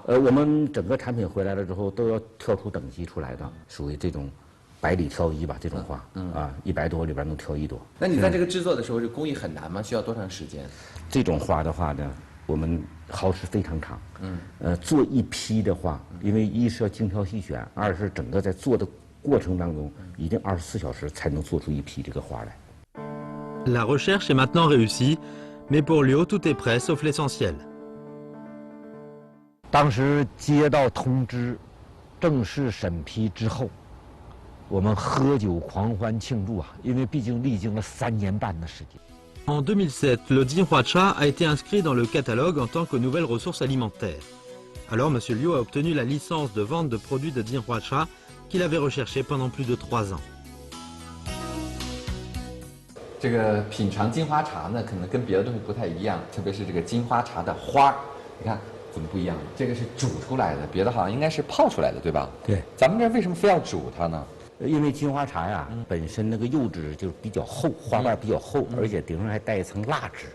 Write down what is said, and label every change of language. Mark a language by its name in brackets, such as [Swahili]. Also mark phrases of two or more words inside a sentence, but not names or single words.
[Chinese] 我们整个产品回来了之后都要挑出等级出来的，属于这种百里挑一吧，这种花，100朵里边能挑1朵。那你在这个制作的时候，这工艺很难吗？需要多长时间？这种花的话呢，我们耗时非常长。做一批的话，因为一是要精挑细选，二是整个在做的过程当中，一定24小时才能做出一批这个花来。 [French] La recherche est maintenant réussie, mais pour Liu, tout est prêt sauf l'essentiel. [Chinese] 当时接到通知，正式审批之后，我们喝酒狂欢庆祝啊！因为毕竟历经了3年半的时间。 [French] En 2007, le Jinhua-cha a été inscrit dans le catalogue en tant que nouvelle ressource alimentaire. Alors M. Liu a obtenu la licence de vente de produits de Jinhua-cha qu'il avait recherché pendant plus de 3 ans. [Chinese] 这个品尝金花茶呢，可能跟别的东西不太一样，特别是这个金花茶的花，你看怎么不一样？这个是煮出来的，别的好像应该是泡出来的，对吧？对。咱们这为什么非要煮它呢？因为金花茶呀，本身那个釉质就比较厚，花瓣比较厚，而且顶上还带一层蜡质。